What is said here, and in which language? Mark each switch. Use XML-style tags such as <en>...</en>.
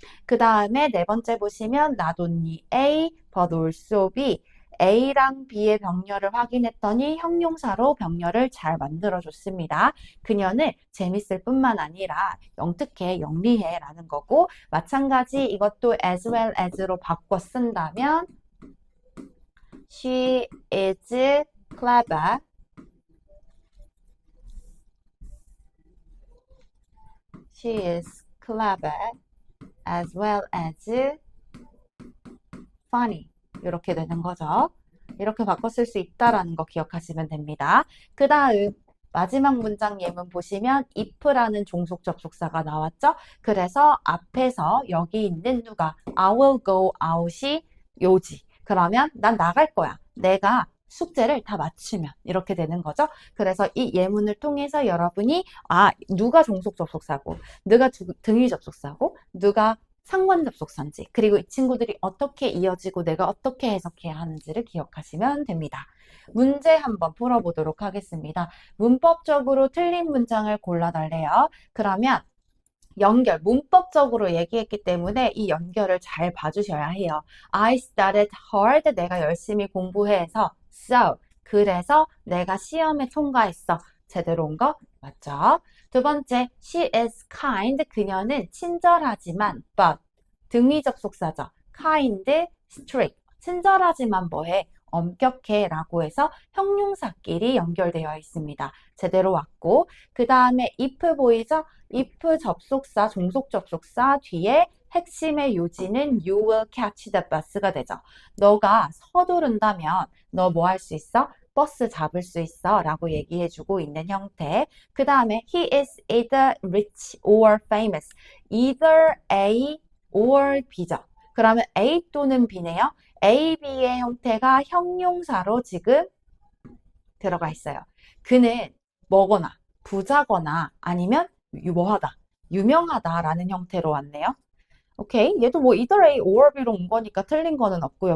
<ko>그 다음에 네 번째 보시면</ko> <en>not only A but also B</en> <ko>A랑 B의 병렬을 확인했더니 형용사로 병렬을 잘 만들어줬습니다. 그녀는 재밌을 뿐만 아니라 영특해, 영리해 라는 거고 마찬가지 이것도</ko> <en>as well as</en> <ko>로 바꿔 쓴다면</ko> <en>She is clever. She is clever as well as funny.</en> <ko>이렇게 되는 거죠. 이렇게 바꿔 쓸 수 있다라는 거 기억하시면 됩니다. 그 다음 마지막 문장 예문 보시면 if라는 종속 접속사가 나왔죠. 그래서 앞에서 여기 있는 누가</ko> <en>I will go out</en> <ko>이 요지. 그러면 난 나갈 거야. 내가 숙제를 다 마치면 이렇게 되는 거죠. 그래서 이 예문을 통해서 여러분이 누가 종속 접속사고 누가 등위 접속사고 누가 상관 접속사인지 그리고 이 친구들이 어떻게 이어지고 내가 어떻게 해석해야 하는지를 기억하시면 됩니다. 문제 한번 풀어보도록 하겠습니다. 문법적으로 틀린 문장을 골라달래요. 그러면 연결, 문법적으로 얘기했기 때문에 이 연결을 잘 봐주셔야 해요.</ko> <en>I studied hard.</en> <ko>내가 열심히 공부해서 so. 그래서 내가 시험에 통과했어. 제대로 온 거 맞죠? 두 번째,</ko> <en>she is kind.</en> <ko>그녀는 친절하지만 but 등위 접속사죠. kind, strict. 친절하지만 뭐해? 엄격해 라고 해서 형용사끼리 연결되어 있습니다. 제대로 왔고 그 다음에 if 보이죠? if 접속사, 종속 접속사 뒤에 핵심의 요지는</ko> <en>you will catch the bus</en> <ko>가 되죠. 너가 서두른다면 너 뭐 할 수 있어? 버스 잡을 수 있어 라고 얘기해주고 있는 형태. 그 다음에</ko> <en>he is either rich or famous. either A or B</en> <ko>죠. 그러면 A 또는 B네요. A, B의 형태가 형용사로 지금 들어가 있어요. 그는 뭐거나 부자거나 아니면 뭐하다, 유명하다라는 형태로 왔네요. 오케이. 얘도 뭐</ko> <en>either A or B</en> <ko>로 온 거니까 틀린 거는 없고요.</ko>